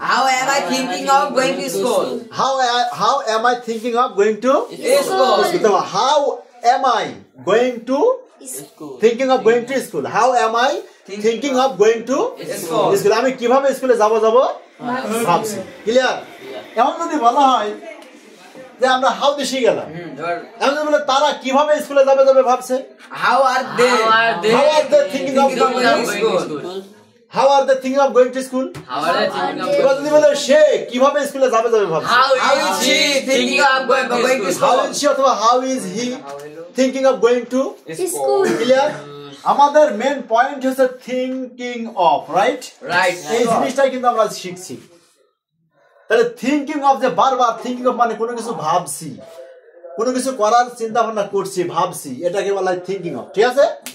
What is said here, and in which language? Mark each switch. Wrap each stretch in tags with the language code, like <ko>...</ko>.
<en>How am I thinking of going to school? How am I thinking of going to school? How am I going to thinking of going to school? How am I thinking of going to school?</en> <bn>আমি কিভাবে স্কুলে যাব ভাবছি। Clear? এমন যদি বলা হয় যে আমরা হাউ দিয়ে শিখে গেলাম, এমন যদি বলে তারা কিভাবে স্কুলে যাবে ভাবছে।</bn> <en>How are they thinking of going to school? How are they thinking of going to school? How are they thinking of এবার যদি বলে সে কিভাবে স্কুলে যাবে ভাবছে। How is she thinking of going to How school? is she অথবা how is he thinking of going to School.</en> <bn>Clear? আমাদের main point হচ্ছে</bn> <en>Thinking of, right? right?</en> <bn>এই জিনিসটাই কিন্তু আমরা শিখছি। তাহলে</bn> <en>thinking of</en> <bn>যে বারবার থিংকিং অফ মানে কোনো কিছু ভাবছি, কোনো কিছু করার চিন্তা ভাবনা করছি, ভাবছি, এটাকে বলা হয় থিংকিং অফ। ঠিক আছে?</bn>